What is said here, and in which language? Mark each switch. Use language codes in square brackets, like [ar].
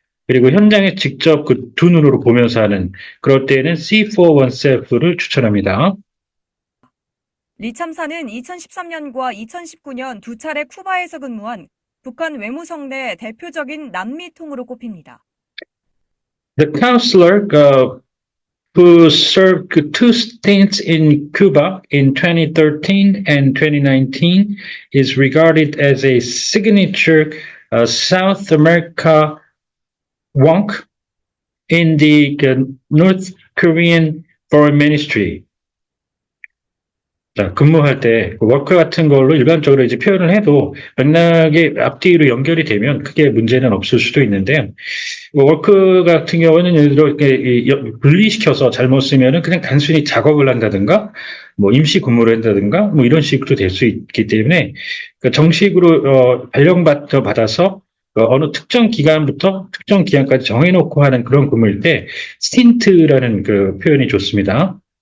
[ko] 그리고 현장에 직접 그 두 눈으로 보면서 하는 그럴 때는 [en] see for oneself [ko] 를 추천합니다. 리 참사는 2013년과 2019년 두 차례 쿠바에서 근무한 북한 외무성 내 대표적인 남미통으로 꼽힙니다. [en] The counselor who served two stints in Cuba in 2013 and 2019 is regarded as a signature South America wonk in the North Korean Foreign Ministry. [ko] 자, 근무할 때 워크 같은 걸로 일반적으로 이제 표현을 해도 맥락이 앞뒤로 연결이 되면 크게 문제는 없을 수도 있는데 워크 같은 경우는 예를 들어 이렇게 분리시켜서 잘못 쓰면은 그냥 단순히 작업을 한다든가 뭐 임시 근무를 한다든가 뭐 이런 식으로 될 수 있기 때문에 정식으로 발령받아서 어느 특정 기간부터 특정 기간까지 정해놓고 하는 그런 근무일 때 스틴트라는 그 표현이 좋습니다.